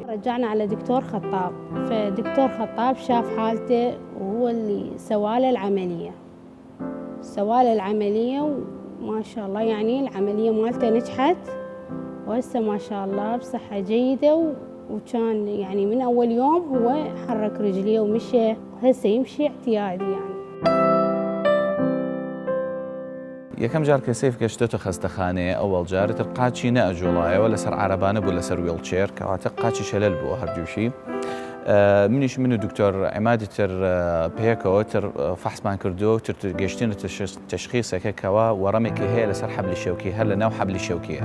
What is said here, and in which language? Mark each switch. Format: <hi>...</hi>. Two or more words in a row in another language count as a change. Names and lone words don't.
<ar>رجعنا على دكتور خطاب، فدكتور خطاب شاف حالته وهو اللي سواله العملية وما شاء الله يعني العملية مالته نجحت، وهسه ما شاء الله بصحة جيدة، وكان يعني من أول يوم هو حرك رجليه ومشى، وهسه يمشي اعتيادي يعني.</ar> <ckb>یەکەم جار کە سەیف گەشتێتە خەستەخانەیە ئەوەڵ جار تر قاچی نەئەجوڵایەوە لەسەر عارەبانە بوو لەسەر ویڵچێر کەواتە قاچی شەلەل بووە هەردووشی. منیش من و دکتۆر عیمادی تر پێکەوە تر فەحسمان کردو و تر گەشتینە تەشخیصێکە کەوا وەڕەمێکی هەیە لەسەر حەبلی شەوکی هەر لە ناو حەبلی شەوکیە.</ckb>